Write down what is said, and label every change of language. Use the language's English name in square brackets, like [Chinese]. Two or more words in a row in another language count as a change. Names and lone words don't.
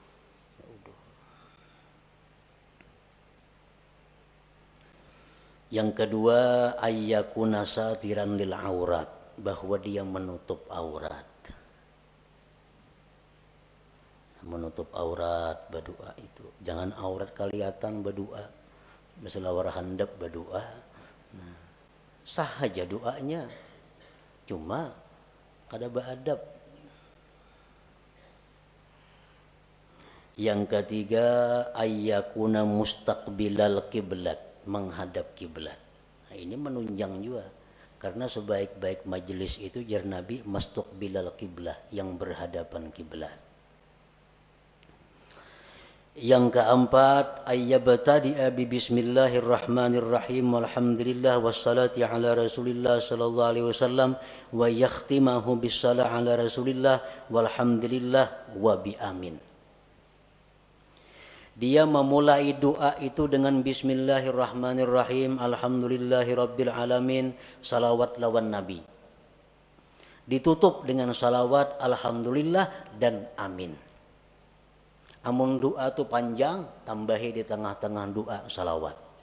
[Indonesian] Yang kedua, [Arabic] أن يكون ساترا للعورة, [Indonesian] bahwa dia menutup aurat. Menutup aurat berdoa itu. Jangan aurat kelihatan berdoa. Masalah warah handap berdoa. Nah, sah aja doanya. Cuma kada beradab. Yang ketiga, [Arabic] أن يكون مستقبل القبلة, [Indonesian] menghadap kiblat. Nah, ini menunjang juga karena sebaik-baik majelis itu jar Nabi [Arabic] مستقبل القبلة, [Indonesian] yang berhadapan kiblat. Yang keempat, [Arabic] أن يبتدئ ببسم الله الرحمن الرحيم والحمد لله والصلاة على رسول الله صلى الله عليه وسلم ويختمه بالصلاة على رسول الله والحمد لله وبآمين. [Indonesian] Dia memulai doa itu dengan bismillahirrahmanirrahim, [Arabic] الحمد لله رب العالمين, [Indonesian] salawat lawan nabi. Ditutup dengan salawat, alhamdulillah dan amin. Amun doa itu panjang, tambahi di tengah-tengah doa salawat.